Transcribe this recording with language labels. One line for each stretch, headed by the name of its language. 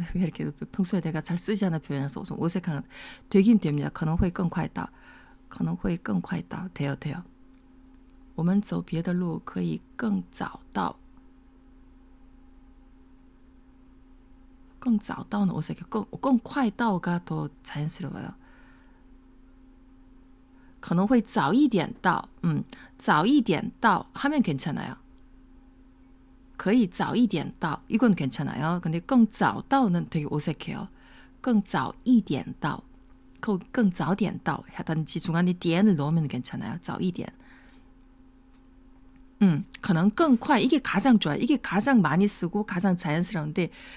Korean: 근데 왜 이렇게 평소에 내가 잘 쓰지 않은 표현이라서 좀 어색한 되긴 됩니다.
Chinese: 可能会更快到돼요. 我们走别的路可以更早到 更早到
Korean: 는 어색해. 更快到가 더 자연스러워요.
Chinese: 可能会早一点到早一点到
Korean: 하면 괜찮아요.
Chinese: 可以早一点到
Korean: 이건 괜찮아요. 근데 更早到는 되게 어색해요.
Chinese: 更早一点到更早点到
Korean: 하든지 중간에 点을 넣으면 괜찮아요.
Chinese: 早一点 可能更快
Korean: 이게 가장 좋아요. 이게 가장 많이 쓰고 가장 자연스러운데